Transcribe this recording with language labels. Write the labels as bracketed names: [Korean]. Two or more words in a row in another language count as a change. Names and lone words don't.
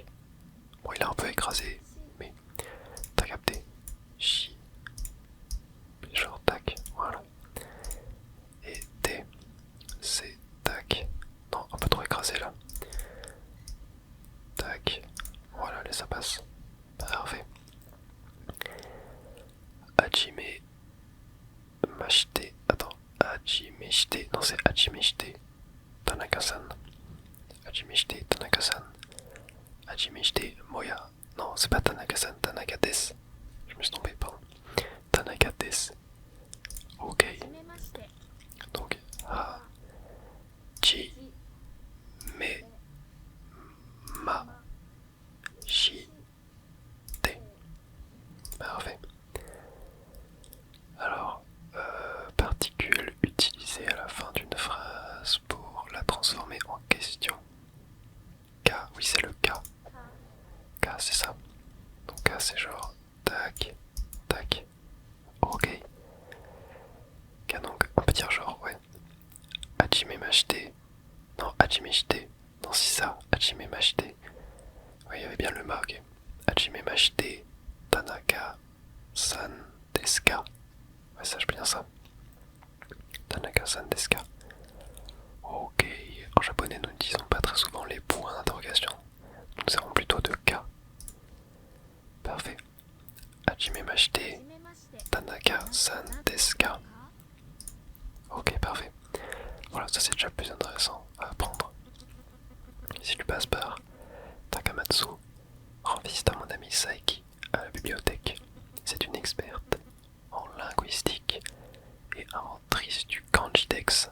[French] Bon, il est un peu écrasé, mais t'as capté. J. Genre tac, voilà. Et T, c'est tac. Non, un peu trop écrasé là. Tac. Voilà, allez, ça passe. Parfait. [Japanese] はじめまして. [French] Attends. [Japanese] はじめして. [French] Non, c'est [Japanese] はじめして. [French] Tanaka-san. [Japanese] はじめして. Tanaka-san. はじめして. [French] Moya. Non, c'est pas Tanaka-san. [Japanese] 田中です. [French] Je me suis trompé, pardon. Tanaka-des. Ok. Donc, [Japanese] はじめまして. [French] Parfait. Alors, particule utilisée à la fin d'une phrase pour la transformer en question. K, oui c'est le K. K c'est ça. Donc K c'est genre tac, tac. Ok. K donc on peut dire genre ouais. [Japanese] はじめまして. Non, はじめして. [French] Non, c'est ça. [Japanese] はじめまして. [French] Ouais, il y avait bien le ma, ok. [Japanese] はじめまして. 田中さんですか. [French] Ouais, sache bien ça. [Japanese] 田中さんですか. [French] Ok. En japonais, nous ne disons pas très souvent les points d'interrogation. Nous servons plutôt de ka. Parfait. [Japanese] はじめまして. 田中さんですか. [French] Ok, parfait. Voilà, ça c'est déjà plus intéressant à apprendre. Si tu passes par Takamatsu, rends visite à mon ami Saiki à la bibliothèque. C'est une experte en linguistique et inventrice du Kanjidex.